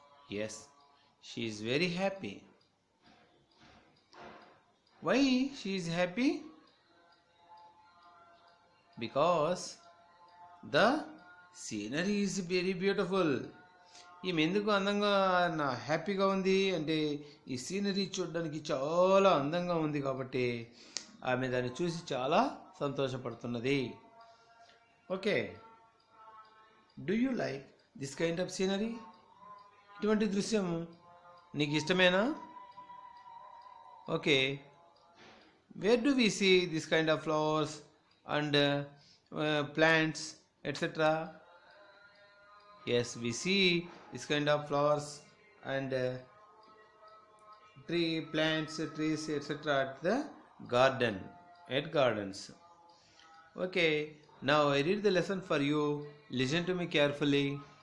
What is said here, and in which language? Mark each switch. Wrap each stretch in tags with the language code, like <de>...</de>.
<en>Yes, she is very happy. Why she is happy? Because the scenery is very beautiful.</en> <te>ఈమె ఎందుకు అందంగా హ్యాపీగా ఉంది అంటే ఈ సీనరీ చూడడానికి చాలా అందంగా ఉంది కాబట్టి ఆమె దాన్ని చూసి చాలా సంతోషపడుతున్నది.</te> <en>Okay, do you like this kind of scenery?</en> <te>ఇటువంటి దృశ్యం నీకు ఇష్టమేనా?</te> <en>Okay, where do we see this kind of flowers and plants, etc.? Yes, we see this kind of flowers and plants, trees, etc. at the garden, at gardens. Okay, now I read the lesson for you. Listen to me carefully.</en>